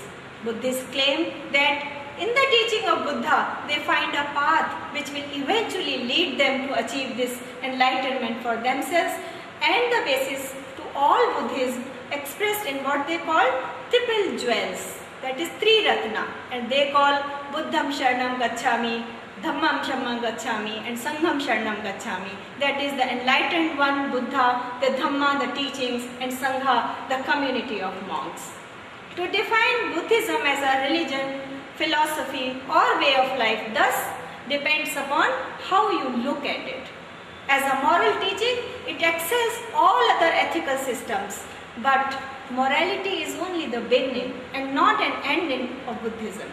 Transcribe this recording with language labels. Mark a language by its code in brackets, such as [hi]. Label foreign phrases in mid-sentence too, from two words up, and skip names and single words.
[en] Buddhists claim that in the teaching of Buddha, they find a path which will eventually lead them to achieve this enlightenment for themselves, and the basis to all Buddhism expressed in what they call triple jewels, that is three ratna, and they call [pi] Buddham Sharanam Gacchami, Dhammam Sharanam Gacchami [en] and [pi] Sangham Sharanam Gacchami. [en] That is the enlightened one, Buddha, the Dhamma, the teachings, and Sangha, the community of monks. To define Buddhism as a religion, philosophy or way of life thus depends upon how you look at it. As a moral teaching, it excels all other ethical systems, but morality is only the beginning and not an ending of Buddhism.